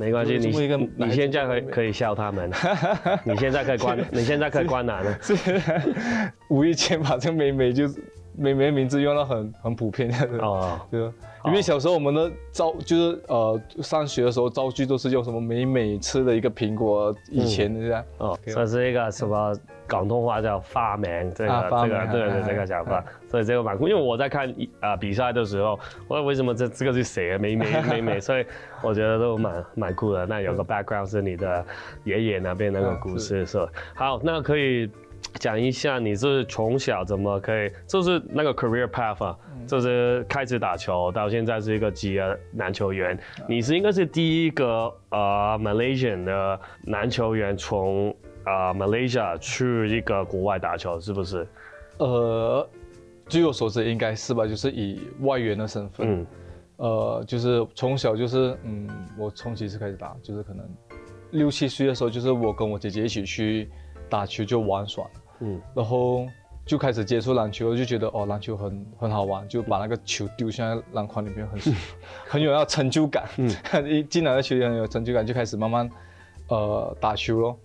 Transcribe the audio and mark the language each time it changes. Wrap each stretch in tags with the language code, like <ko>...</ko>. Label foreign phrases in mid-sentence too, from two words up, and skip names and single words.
<zh>沒關係，你現在可以笑他們，你現在可以關男了。無意間把這個美美就是美美的名字用到很普遍的，就因為小時候我們的就是上學的時候造句都是用什麼美美吃的一個蘋果，以前的這樣，算是一個什麼廣東話叫發明，這個講法，所以這個蠻酷。因為我在看比賽的時候，我為什麼這個是誰美美，所以我覺得都蠻酷的。那有個 background 是你的爺爺那邊那個故事，是吧？好，那可以講一下你是從小怎麼可以，就是那個</zh> <en>career path</en> <zh>啊，就是開始打球到現在是一個職業籃球員，你是應該是第一個Malaysian 的籃球員從Malaysia 去一個國外打球，是不是？據我所知應該是吧，就是以外援的身份，就是從小就是我從幾歲開始打，就是可能6、7歲的時候，就是我跟我姐姐一起去打球就玩耍，然後就開始接觸籃球，就覺得籃球很好玩，就把那個球丟向籃筐裡面，很有那成就感，一進來的球很有成就感，就開始慢慢打球咯。</zh>